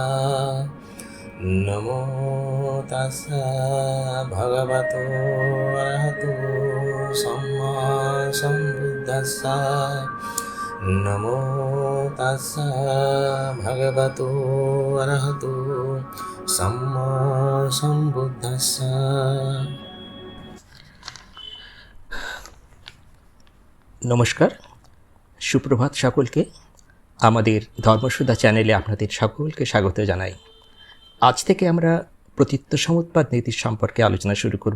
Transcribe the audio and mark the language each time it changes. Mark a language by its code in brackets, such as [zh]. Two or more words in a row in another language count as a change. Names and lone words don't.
[pi] নমো তাস্সা ভগবতো অরহতো সম্মা সম্বুদ্ধাস্সা। নমো তাস্সা ভগবতো অরহতো সম্মা সম্বুদ্ধাস্সা। [bn] নমস্কার, সুপ্রভাত সকলকে। আমাদের ধর্মসুধা চ্যানেলে আপনাদের সকলকে স্বাগত জানাই। আজ থেকে আমরা প্রতীত্য সমুৎপাদ নীতির সম্পর্কে আলোচনা শুরু করব।